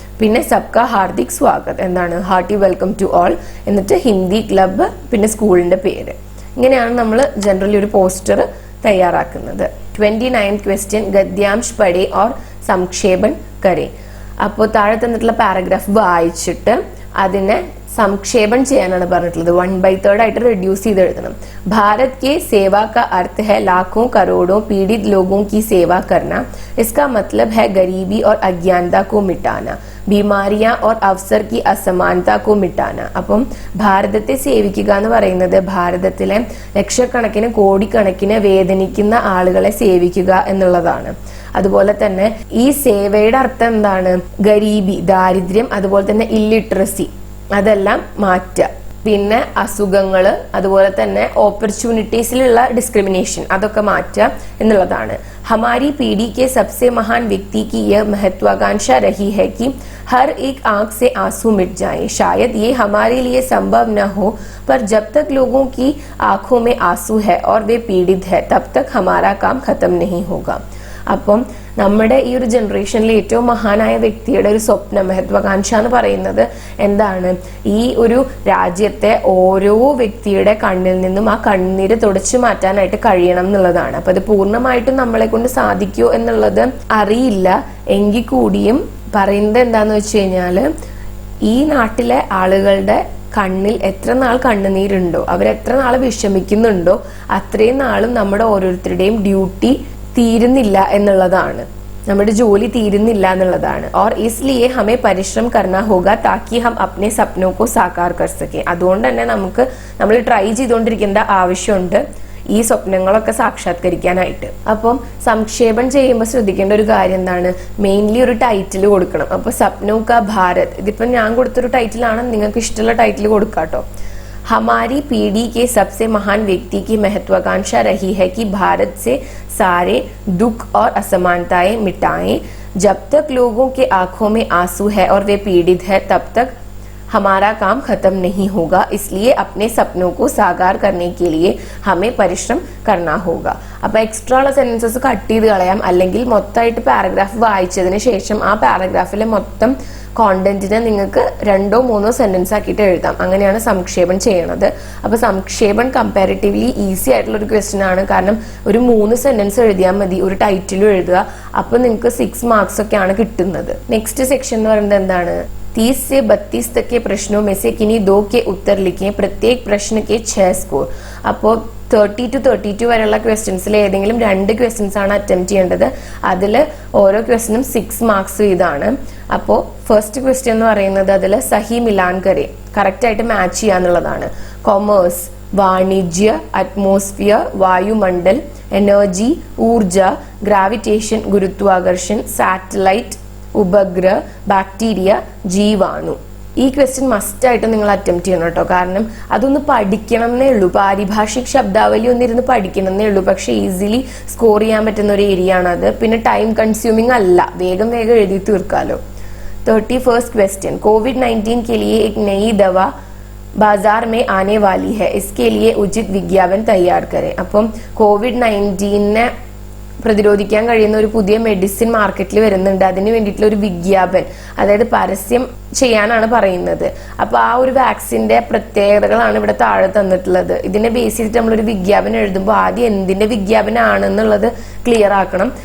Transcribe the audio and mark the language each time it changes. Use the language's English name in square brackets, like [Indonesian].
[Malayalam] പിന്നെ [Hindi] സബ്കാ ഹാർദിക് സ്വാഗത് [Malayalam] എന്താണ്, [English] hearty welcome to all, [Malayalam] എന്നിട്ട് ഹിന്ദി ക്ലബ്ബ്, പിന്നെ സ്കൂളിന്റെ പേര്. ഇങ്ങനെയാണ് നമ്മൾ ജനറലി ഒരു പോസ്റ്റർ തയ്യാറാക്കുന്നത്. [Hindi] 29 क्वेश्चन. ഗദ്യാംശ് പഠേ ഓർ സംക്ഷേപൻ കരേ. [Malayalam] അപ്പോൾ താഴെ തന്നിട്ടുള്ള പാരഗ്രാഫ് വായിച്ചിട്ട് അതിനെ സംക്ഷേപം ചെയ്യാനാണ് പറഞ്ഞിട്ടുള്ളത്. 1/3 ആയിട്ട് റെഡ്യൂസ് ചെയ്ത് എഴുതണം. [Hindi] भारत के सेवा का अर्थ है लाखों करोड़ों पीड़ित लोगों की सेवा करना. इसका मतलब है गरीबी और अज्ञानता को मिटाना, बीमारियां और अवसर की असमानता को मिटाना. [Malayalam] അപ്പം ഭാരതത്തെ സേവിക്കുക എന്ന് പറയുന്നത് ഭാരതത്തിലെ ലക്ഷക്കണക്കിന് കോടിക്കണക്കിന് വേദനിക്കുന്ന ആളുകളെ സേവിക്കുക എന്നുള്ളതാണ്. അതുപോലെ തന്നെ ഈ സേവയുടെ അർത്ഥം എന്താണ്, ഗരീബി, ദാരിദ്ര്യം, അതുപോലെ തന്നെ ഇല്ലിറ്ററസി, അതെല്ലാം മാറ്റുക. പിന്നെ അസുഖങ്ങൾ, അതുപോലെ തന്നെ ഓപ്പർച്യൂണിറ്റീസിലുള്ള ഡിസ്ക്രിമിനേഷൻ അതൊക്കെ മാറ്റുക എന്നുള്ളതാണ്. [Hindi] हमारी पीढ़ी के सबसे महान व्यक्ति की यह महत्वाकांक्षा रही है कि हर एक आंख से आंसू मिट जाए. शायद ये हमारे लिए संभव न हो, पर जब तक लोगों की आंखों में आंसू है और वे पीड़ित है, तब तक हमारा काम खत्म नहीं होगा. [Malayalam] അപ്പം നമ്മുടെ ഈ ഒരു ജനറേഷനിലെ ഏറ്റവും മഹാനായ വ്യക്തിയുടെ ഒരു സ്വപ്നം, മഹത്വാകാംക്ഷ എന്ന് പറയുന്നത് എന്താണ്? ഈ ഒരു രാജ്യത്തെ ഓരോ വ്യക്തിയുടെ കണ്ണിൽ നിന്നും ആ കണ്ണീര് തുടച്ചു മാറ്റാനായിട്ട് കഴിയണം എന്നുള്ളതാണ്. അപ്പൊ അത് പൂർണ്ണമായിട്ടും നമ്മളെ കൊണ്ട് സാധിക്കുമോ എന്നുള്ളത് അറിയില്ല. എങ്കിൽ കൂടിയും പറയുന്നത് എന്താന്ന് വെച്ച് കഴിഞ്ഞാല്, ഈ നാട്ടിലെ ആളുകളുടെ കണ്ണിൽ എത്ര നാൾ കണ്ണുനീരുണ്ടോ, അവരെത്ര നാൾ വിഷമിക്കുന്നുണ്ടോ, അത്രയും നാളും നമ്മുടെ ഓരോരുത്തരുടെയും ഡ്യൂട്ടി തീരുന്നില്ല എന്നുള്ളതാണ്, നമ്മുടെ ജോലി തീരുന്നില്ല എന്നുള്ളതാണ്. [Hindi] और इसलिए हमें परिश्रम करना होगा ताकि हम अपने सपनों को साकार कर सके. [Malayalam] അതുകൊണ്ട് തന്നെ നമ്മൾ ട്രൈ ചെയ്തുകൊണ്ടിരിക്കേണ്ട ആവശ്യമുണ്ട് ഈ സ്വപ്നങ്ങളൊക്കെ സാക്ഷാത്കരിക്കാനായിട്ട്. അപ്പം സംക്ഷേപം ചെയ്യുമ്പോൾ ശ്രദ്ധിക്കേണ്ട ഒരു കാര്യം എന്താണ്? മെയിൻലി ഒരു ടൈറ്റിൽ കൊടുക്കണം. അപ്പൊ സപ്നോ കാ ഭാരത്, ഇതിപ്പം ഞാൻ കൊടുത്തൊരു ടൈറ്റിലാണ്, നിങ്ങൾക്ക് ഇഷ്ടമുള്ള ടൈറ്റിൽ കൊടുക്കാട്ടോ. [Hindi] हमारी पीढ़ी के सबसे महान व्यक्ति की महत्वाकांक्षा रही है कि भारत से सारे दुख और असमानताएं मिटाएं. जब तक लोगों के आंखों में आंसू है और वे पीड़ित है, तब तक हमारा काम खत्म नहीं होगा. इसलिए अपने सपनों को साकार करने के लिए हमें परिश्रम करना होगा. [Malayalam] അപ്പൊ എക്സ്ട്രാ ഉള്ള സെന്റൻസസ് കട്ട് ചെയ്ത് കളയാം, അല്ലെങ്കിൽ മൊത്തമായിട്ട് പാരഗ്രാഫ് വായിച്ചതിന് ശേഷം ആ പാരഗ്രാഫിലെ മൊത്തം കോണ്ടന്റിനെ നിങ്ങൾക്ക് 2 or 3 സെന്റൻസ് ആക്കിയിട്ട് എഴുതാം. അങ്ങനെയാണ് സംക്ഷേപം ചെയ്യണത്. അപ്പൊ സംക്ഷേപം കമ്പാരിറ്റീവ്ലി ഈസി ആയിട്ടുള്ള ഒരു ക്വസ്റ്റ്യൻ ആണ്. കാരണം ഒരു 3 സെന്റൻസ് എഴുതിയാൽ മതി, ഒരു ടൈറ്റിലും എഴുതുക. അപ്പൊ നിങ്ങൾക്ക് 6 മാർക്സ് ഒക്കെയാണ് കിട്ടുന്നത്. നെക്സ്റ്റ് സെക്ഷൻ എന്ന് പറയുന്നത് എന്താണ്? [Hindi] 30 से 32 तक के प्रश्नों में से किन्हीं 2 के उत्तर लिखें. प्रत्येक प्रश्न के 6 स्कोर. [Malayalam] അപ്പോൾ 30 to 32 വരെയുള്ള ക്വസ്റ്റ്യൻസിൽ ഏതെങ്കിലും 2 ക്വസ്റ്റ്യൻസ് ആണ് അറ്റംപ്റ്റ് ചെയ്യേണ്ടത്. അതിൽ ഓരോ ക്വസ്റ്റ്യനും 6 മാർക്സ് ഇതാണ്. അപ്പോൾ ഫസ്റ്റ് ക്വസ്റ്റ്യൻ എന്ന് പറയുന്നത് അതിൽ [Hindi] സഹി മിലാൻ കരെ, [Malayalam] കറക്റ്റ് ആയിട്ട് മാച്ച് ചെയ്യാന്നുള്ളതാണ്. കൊമേഴ്സ്, വാണിജ്യ, അറ്റ്മോസ്ഫിയർ, വായുമണ്ഡൽ, എനർജി, ഊർജ, ഗ്രാവിറ്റേഷൻ, ഗുരുത്വാകർഷൻ, സാറ്റലൈറ്റ്, ഉപഗ്രഹ, ബാക്ടീരിയ, ജീവാണു. ഈ ക്വസ്റ്റ്യൻ മസ്റ്റ് ആയിട്ട് നിങ്ങൾ അറ്റംപ്റ്റ് ചെയ്യണം കേട്ടോ. കാരണം അതൊന്ന് പഠിക്കണം എന്നേ ഉള്ളൂ, പാരിഭാഷിക് ശബ്ദാവലി ഒന്നിരുന്ന് പഠിക്കണം എന്നേ ഉള്ളൂ. പക്ഷെ ഈസിലി സ്കോർ ചെയ്യാൻ പറ്റുന്ന ഒരു ഏരിയ ആണത്. പിന്നെ ടൈം കൺസ്യൂമിംഗ് അല്ല, വേഗം വേഗം എഴുതി തീർക്കാലോ. [Hindi] 31st क्वेश्चन, कोविड-19 के लिए एक नई दवा बाजार में आने वाली है, इसके लिए उचित विज्ञापन तैयार करें. [Malayalam] അപ്പം കോവിഡ്-19 പ്രതിരോധിക്കാൻ കഴിയുന്ന ഒരു പുതിയ മെഡിസിൻ മാർക്കറ്റിൽ വരുന്നുണ്ട്. അതിന് വേണ്ടിയിട്ടുള്ള ഒരു വിജ്ഞാപൻ, അതായത് പരസ്യം ചെയ്യാനാണ് പറയുന്നത്. അപ്പൊ ആ ഒരു വാക്സിന്റെ പ്രത്യേകതകളാണ് ഇവിടെ താഴെ തന്നിട്ടുള്ളത്. ഇതിനെ ബേസ് ചെയ്തിട്ട് നമ്മളൊരു വിജ്ഞാപനം എഴുതുമ്പോൾ ആദ്യം എന്തിന്റെ വിജ്ഞാപനമാണെന്നുള്ളത് ക്ലിയർ ആക്കണം.